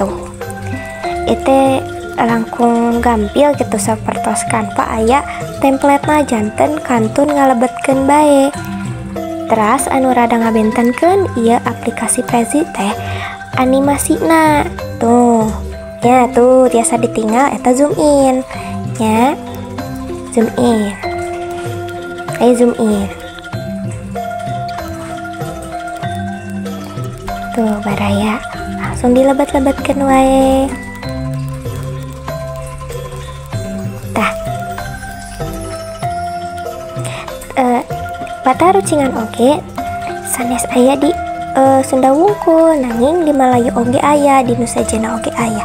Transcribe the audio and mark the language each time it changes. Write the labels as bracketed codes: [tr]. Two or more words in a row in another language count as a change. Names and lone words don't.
[su] Itu langkung gampil gitu sapertos Canva aya templatena janten kantun ngalebetkeun bae. Teras anu rada ngabentenkeun ieu aplikasi Prezi teh animasina. Tuh. Ya tuh tiasa ditinggal eta [en] zoom in. [su] Ya. [en] Zoom in. Ayo zoom in. [su] Tuh baraya langsung dilebet-lebetkeun wae. Tah bata rucingan oge sanes aya di Sunda Wungkul nanging di Malayu oge aya, di Nusa Jana oge aya.